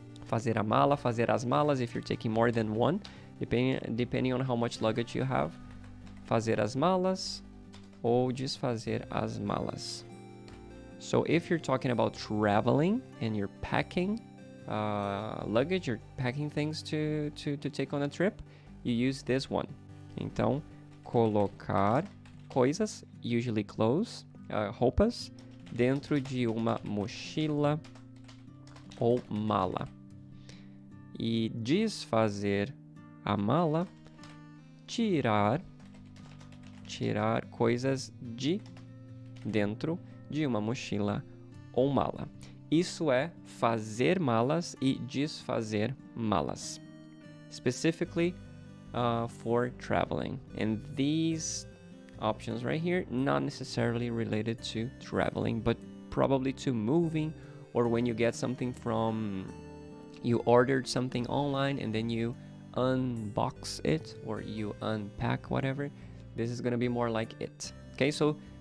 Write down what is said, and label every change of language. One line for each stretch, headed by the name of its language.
Portuguese: Fazer a mala, fazer as malas
English: if you're taking more than one, depending on how much luggage you have.
Portuguese: Fazer as malas ou desfazer as malas.
English: So if you're talking about traveling and you're packing luggage, you're packing things to take on a trip, you use this one.
Portuguese: Então, colocar coisas,
English: usually clothes,
Portuguese: roupas, dentro de uma mochila ou mala. E desfazer a mala, tirar coisas de dentro de uma mochila ou mala. Isso é fazer malas e desfazer malas.
English: Specifically for traveling. And these options right here, not necessarily related to traveling, but probably to moving, or when you get something you ordered something online and then you unbox it or you unpack whatever. This is going to be more like it. Okay, so